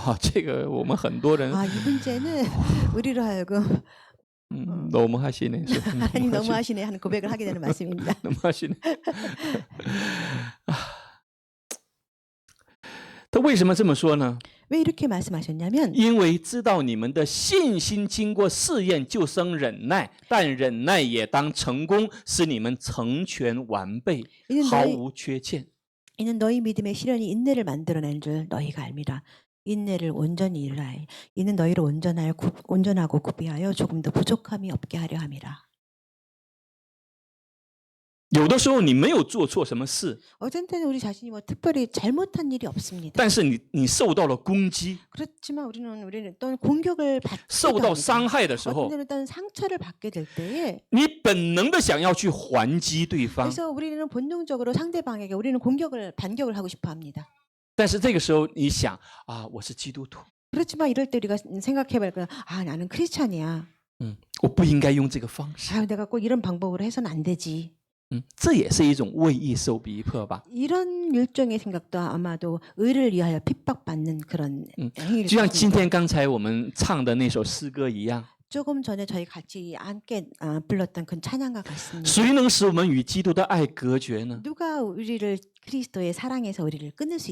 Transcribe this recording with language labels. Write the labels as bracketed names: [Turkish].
[Chinese] 这个我们很多人 [Korean] 이 문제는 우리로 하여금 너무 하시네. 하나님 너무 하시네 하는 고백을 하게 되는 말씀입니다. 너무 하시네. [Chinese] 他为什么这么说呢？ [Korean] 왜 이렇게 말씀하셨냐면 [Chinese] 因为知道你们的信心经过试验，就生忍耐，但忍耐也当成功，使你们成全完备，毫无缺欠。 [Korean] 이는 너희 믿음의 시련이 인내를 만들어낸 줄 너희가 알미라. 인내를 온전히 이루라. 이는 너희를 온전하고 구비하여 조금 더 부족함이 없게 하려 함이라. [Chinese] 有的时候你没有做错什么事， [Korean] 어떤 때는 우리 자신이 뭐 특별히 잘못한 일이 없습니다. [Chinese] 但是你受到了攻击， [Korean] 그렇지만 우리는 어떤 공격을 [Chinese] 受 [Korean] 받기도 [Chinese] 到 [Korean] 합니다. [Chinese] 伤害的时 [Korean] 어떤 [Chinese] 候， [Korean] 때는 어떤 상처를 받게 될 때에 [Chinese] 你本能的想要去还击对方， [Korean] 그래서 우리는 본능적으로 상대방에게 우리는 반격을 하고 싶어 합니다. [Chinese] 但是这个时候你想啊，我是基督徒， [Korean] 그렇지만 이럴 때 우리가 생각해볼 거야. 나는 크리스찬이야. [Chinese] 我不应该用这个方式。 [Korean] 내가 꼭 이런 방법으로 해서는 안 되지. [Chinese] 这也是一种为义受逼迫吧。 [Korean] 이런 일종의 생각도 아마도 의를 위하여 핍박받는 그런 행위를 [Chinese] 就像 [Korean] 가지고 [Chinese] 今天刚才我们唱的那首诗歌一样， [Korean] 조금 전에 저희 같이 함께 불렀던 그 찬양과 같습니다. [Chinese] 谁能使我们与基督的爱隔绝呢？ [Korean] 누가 우리를 그리스도의 사랑에서 우리를 끊을 수